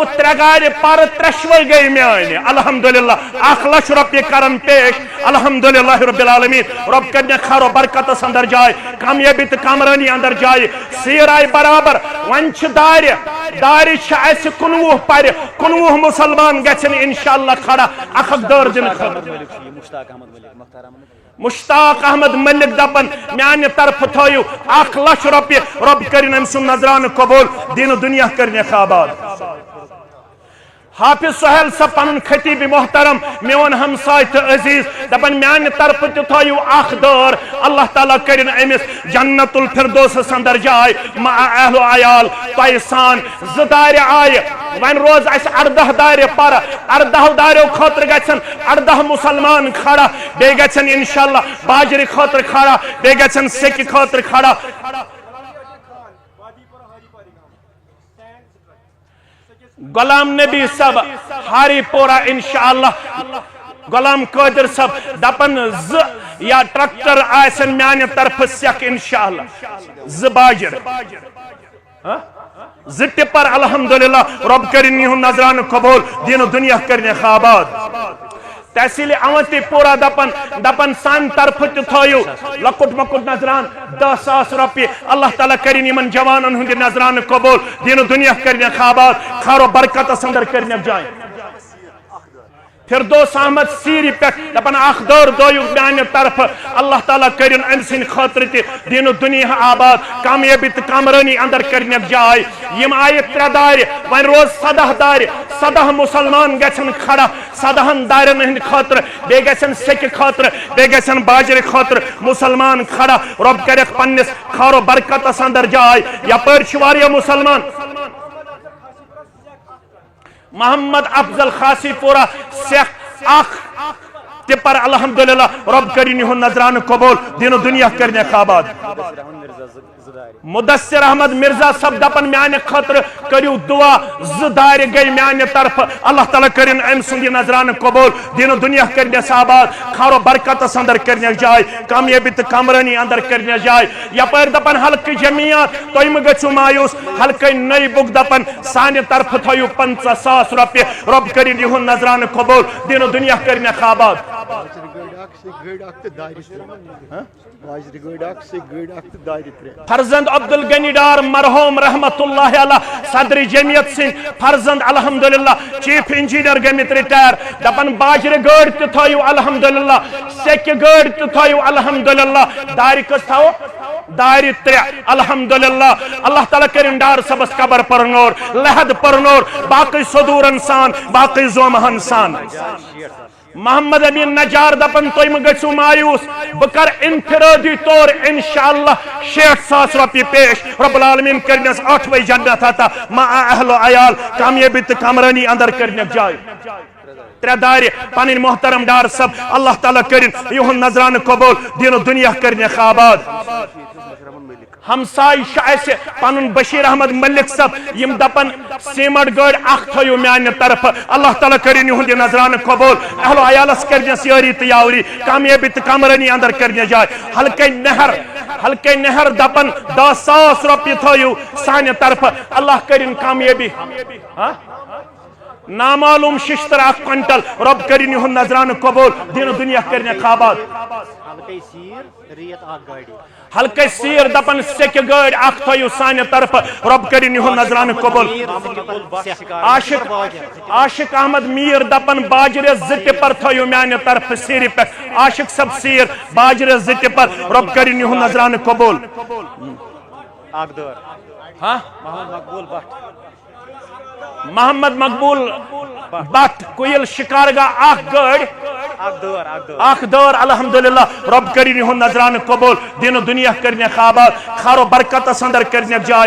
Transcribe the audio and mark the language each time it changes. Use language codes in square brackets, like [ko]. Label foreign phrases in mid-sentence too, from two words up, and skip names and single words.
[ks] 3 گاڑ پر 3 گئی میانہ الحمدللہ 1 لچھ روپیہ کرن پیش [ar] الحمدللہ رب العالمین [ks] رب کرنے خیر و برکتس اندر جائے کامیابی تو کامرانی اندر جائے سیر آئی برابر ونچ داری 19 پر 19 مسلمان گھن [ar] انشاءاللہ [ks] کھڑا اخک دور دن مشتاق احمد ملک دپن میانہ طرف تھو 1 لچھ روپیہ رب کرن ام سن نظرانہ قبول دین و دنیا کرنے آباد حافظ سہیل صاحب پن خطیب محترم میون ہمسائے تو عزیز دپن میانہ طرف تھو 1 دور اللہ تعالیٰ کرن امس [ar] جنت الفردوس [ks] اندر جائے مع اہل و عیال تہ سان 2 دار آئے ون روز اس 18 دار پر 18 داریو خاطر گھن 18 مسلمان کھڑا بے گھن [ar] انشاءاللہ [ks] باجر خاطر کھڑا بے گھن سیک خاطر کھڑا غلام نبی صاحب ہاری پورا [ar] انشاءاللہ [ks] غلام قادر صاحب دپن 2 یا ٹریکٹر آسن میانہ طرف سیک [ar] انشاءاللہ [ks] 2 باجر 2 ٹپر الحمدللہ رب کرن یہن نظرانہ قبول دین و دنیا کرنے آباد تحصیل اونتی پورا دپن سان طرف تھو لکٹ مکٹ نظران 10,000 روپیہ اللہ تعالیٰ کرن یمن جوانن ہند نظرانہ قبول دین و دنیا کرنے آباد خیر و برکتس اندر کرنے جائے فردوس احمد سیری پہ دپن 1 دور دویو میانہ طرف اللہ تعالیٰ کرن ام سن خاطر تہ دین و دنیا آباد کامیابی تو کامرانی اندر کرنے جائے یم آئے 3 دار ون روز 17 دار 17 مسلمان گھن کھڑا 17 دارن ہند خاطر بے گھن سیک خاطر بے گھن باجر خاطر مسلمان کھڑا رب کرک پنس خیر و برکتس اندر جائے یپر واریاہ مسلمان محمد افضل خاصی پورا سیخ 1 ٹپر الحمدللہ رب کرن یہن نظرانہ قبول دین و دنیا کرنے آباد مدثر احمد مرزا صاحب دپن میانہ خاطر کریو دعا زدار گئی میانہ طرف اللہ تعالیٰ کرن ام سند نظرانہ قبول دین و دنیا کرنس آباد خار و برکتس اندر کرنس جائے کامیابی تو کامرانی اندر کرنس جائے یپر دپن حلقہ جمعیات تھی مہ گژھو مایوس حلقہ نئی بک دپن سانہ طرف تھو 50,000 رۄپیہِ رب کرن یہن نظرانہ قبول دین و دنیا کرنس آباد فرزند عبد الغنی ڈار مرحوم [ar] رحمت اللہ علیہ [ks] صدر جمعیت سن فرزند الحمدللہ چیف انجینئر گمت ریٹائر دپن باجر گاڑ تہ تھو الحمدللہ سیکہ گاڑ تہ تھو الحمدللہ دار کس تھو دار 3 الحمدللہ اللہ تعالیٰ کرن ڈار صبس قبر پرنور لحد پرنور باقی صدور انسان باقی زومہ انسان محمد امین نجار دپن تھی مہ گژھو مایوس بکر انفرادی طور [ar] انشاءاللہ [ks] 60,000 رۄپیہِ پیش [ar] رب العالمین [ks] کرنس 8ویں جنت عطا مع اہل و عیال کامیابی تو کامرانی اندر کرنس جائے 3 دار پن محترم ڈار صاحب اللہ تعالیٰ کرن یہن نظرانہ قبول دین و دنیا کرنس آباد ہمسائی شاہ پن بشیر احمد ملک صاحب یم دپن سیمٹ گاڑ اخ تھو میانہ طرف اللہ تعالیٰ کرن یہند نظرانہ قبول اہل و عیالس کرنس یاری تو یاوری کامیابی تو کامرانی اندر کرنس جائے حلقہ نہر دپن 10,000 رۄپیہِ تھو سانہ طرف اللہ کرن کامیابی نامعلوم ششتر 1 کوئنٹل رب کرن یہند نظرانہ قبول دین و دنیا کرنس آباد حلقہ سیر دپن سیکہ گاڑ اخ تھو سانہ طرف رب کرن یہند نظرانہ قبول عاشق احمد میر دپن باجر 2 ٹپر تھو میانہ طرف سیر پہ عاشق صاحب سیر باجر 2 ٹپر رب کرن یہند نظرانہ قبول محمد مقبول بٹ کوئل شکارگاہ اخ دور الحمدللہ رب کرن یہند نظرانہ قبول دین و دنیا کرنس آباد خار و برکتس اندر کرنس جائے